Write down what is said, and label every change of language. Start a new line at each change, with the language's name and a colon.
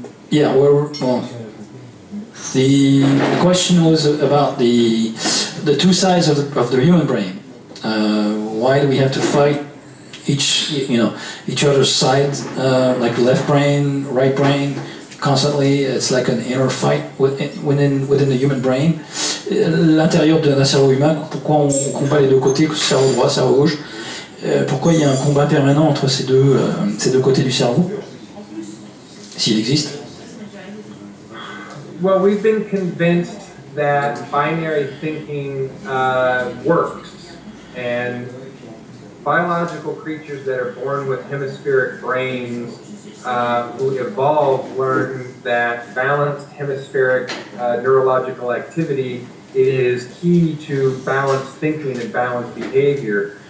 English: Yeah, well, the question was about the two sides of the human brain. why do we have to fight each other's side, like left brain, right brain, constantly? It's like an inner fight within the human brain.
French: L'intérieur d'un cerveau humain, pourquoi on combat les deux côtés, cerveau droit, cerveau gauche? Pourquoi il y a un combat permanent entre ces deux côtés du cerveau, s'il existe?
English: Well, we've been convinced that binary thinking works, and biological creatures that are born with hemispheric brains who evolve learn that balanced hemispheric neurological activity is key to balanced thinking and balanced behavior.